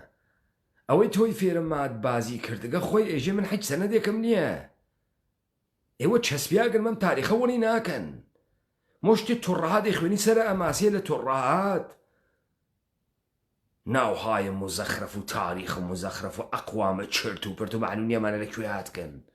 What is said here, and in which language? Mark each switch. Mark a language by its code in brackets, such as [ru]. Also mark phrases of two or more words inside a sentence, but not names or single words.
[sdh] ئەوەی تۆی فێرە مادبازی کردگە خۆی ئێژێ من هیچ سەنەدێکم نییە. ئێوە چەسپیاگرن مەم تاریخە وەڵی ناکەن. مشتی توڕەهات دەیخوێنی سەرە ئەماسیە لە توڕەهات ناوهای مزەخرەف و تاریخ و مزەخرەف و ئەقوامە چرت و پرت و معلوم نیە ئەمانە لەکوێ هاتکەن.